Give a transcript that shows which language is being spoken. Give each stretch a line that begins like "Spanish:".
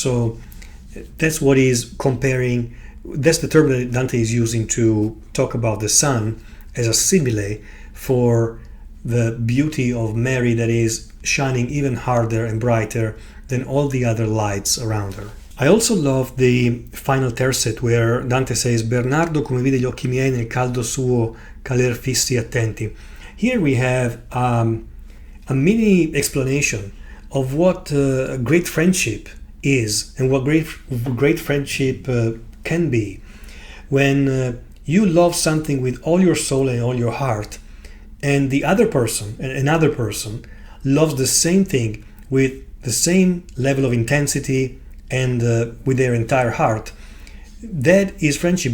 English: So that's what he's comparing. That's the term that Dante is using to talk about the sun as a simile for the beauty of Mary that is shining even harder and brighter than all the other lights around her. I also love the final tercet where Dante says
Italian: Bernardo come vide gli occhi miei nel caldo suo caler fissi attenti.
English: Here we have a mini explanation of what great friendship is and what great friendship can be. When you love something with all your soul and all your heart, and the other person, another person, loves the same thing with the same level of intensity and with their entire heart, that is friendship.